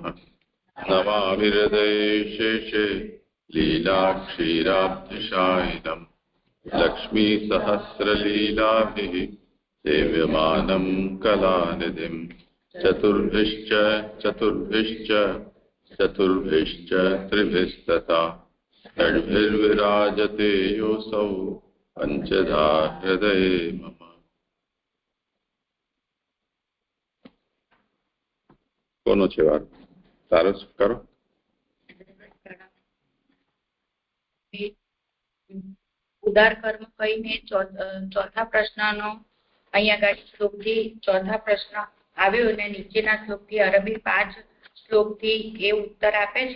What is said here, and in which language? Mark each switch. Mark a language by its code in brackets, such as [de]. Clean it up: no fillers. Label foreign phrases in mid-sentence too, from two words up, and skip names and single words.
[sa] नमामि हृदये शेषे लीलाक्षीराब्धिशायिनम् लक्ष्मीसहस्रलीलाभिः सेव्यमानं कलानिधिम्। चतुर्भिश्च त्रिभिस्तथा षड्भिर्विराजते योऽसौ पञ्चधा हृदये मम। [gu] કોનો છે વાત? સારો કરો. ઉદાર કર્મ કહીને ચોથા પ્રશ્નનો અહીંયા શ્લોકથી ચોથા પ્રશ્ન આવ્યો અને નીચેના શ્લોકથી અરબી 5 શ્લોકથી એ ઉત્તર આપે છે.